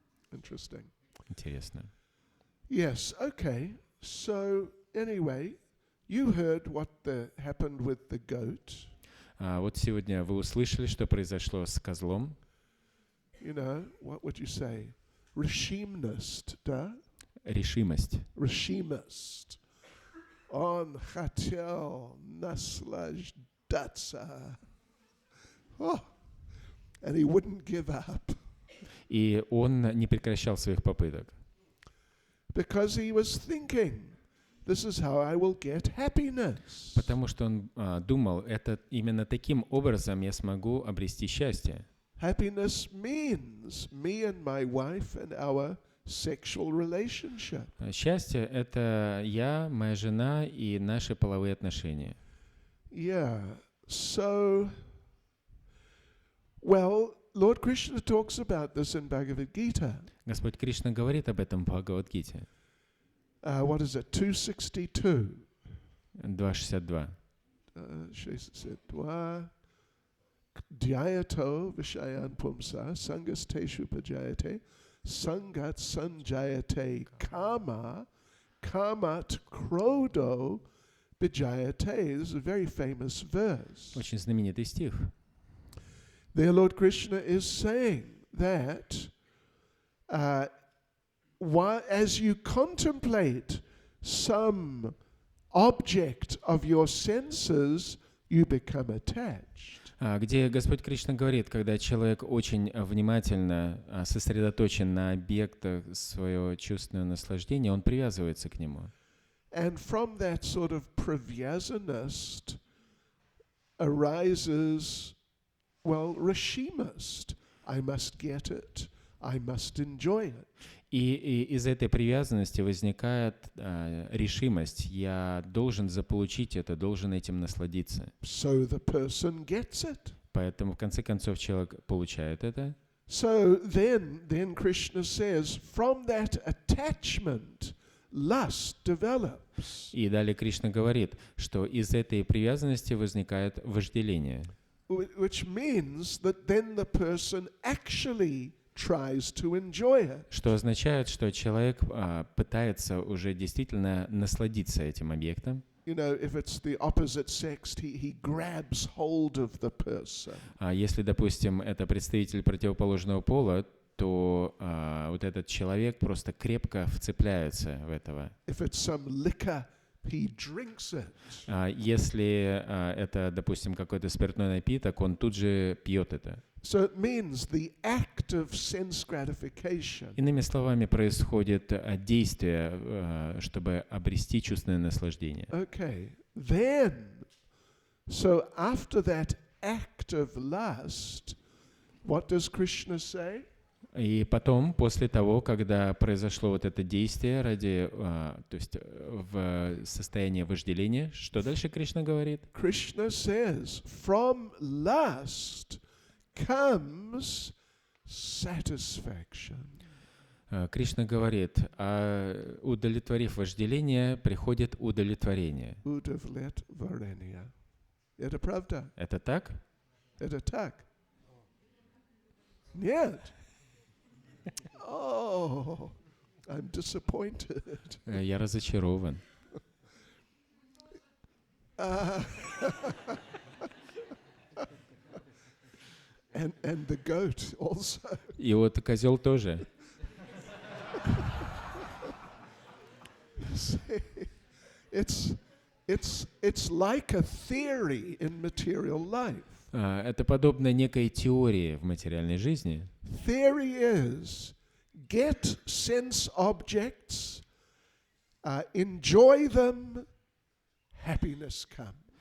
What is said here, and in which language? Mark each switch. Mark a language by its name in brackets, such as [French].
[English] Interesting. [Russian] Интересно. [English] Yes, okay. So anyway, you heard what happened with the goat. [Russian] Вот сегодня вы услышали, что произошло с козлом. [English] You know, what would you say? [Russian] Решимость, да? Решимость. Решимость. Он хотел наслаждаться. [English] Oh, and he wouldn't give up. [Russian] И он не прекращал своих попыток. [English] Because he was thinking, this is how I will get happiness. [Russian] Потому что он думал, это именно таким образом я смогу обрести счастье. [English] Happiness means me and my wife and our sexual relationship. [Russian] Счастье — это я, моя жена и наши половые отношения. [English] Yeah. So, well, Lord Krishna talks about this in Bhagavad Gita. [Russian] Господь Кришна говорит об этом в Бхагават-гите. [English] What is it? 262. 2.62. [Sanskrit] 62. Dhyayato vishayan pumsa sangasteshu pajayate sangat sanjayate kama kamat krodo bijayate. [English] This is a very famous verse. [Russian] Очень знаменитый стих. [English] There Lord Krishna is saying that as you contemplate some object of your senses, you become attached. [Russian] Где Господь Кришна говорит, когда человек очень внимательно сосредоточен на объектах своего чувственного наслаждения, он привязывается к нему. [English] And from that sort of привязанность arises, well, решимость. I must get it. I must enjoy it. [Russian] И из этой привязанности возникает решимость. Я должен заполучить это, должен этим насладиться. [English] So the person gets it. [Russian] Поэтому в конце концов человек получает это. [English] So then Krishna says, from that attachment, lust develops. [Russian] И далее Кришна говорит, что из этой привязанности возникает вожделение. [English] Which means that then the person actually tries to enjoy it. [Russian] Что означает, что человек пытается уже действительно насладиться этим объектом. [English] you know, if it's the opposite sex, he grabs hold of the person. [Russian] Если, допустим, это представитель противоположного пола, то вот этот человек просто крепко вцепляется в этого. [English] If it's some liquor, he drinks it. [Russian] Если это, допустим, какой-то спиртной напиток, он тут же пьет это. [English] So it means the act of sense gratification. [Russian] Иными словами, происходит действие, чтобы обрести чувственное наслаждение. [English] Okay, then, so after that act of lust, what does Krishna say? [Russian] И потом, после того, когда произошло вот это действие ради, то есть в состоянии вожделения, что дальше Кришна говорит? [English] Krishna says, from lust comes satisfaction. [Russian] Кришна говорит, удовлетворив вожделение, приходит удовлетворение. Удовлетворение. Это правда? Это так? Это так? Нет. [English] Oh, I'm disappointed. [Russian] Я разочарован. [English] And the goat also. [Russian] И вот козел тоже. [English] It's like a theory in material life. [Russian] Это подобно некой теории в материальной жизни. [English] Theory is get sense objects, enjoy them, happiness comes.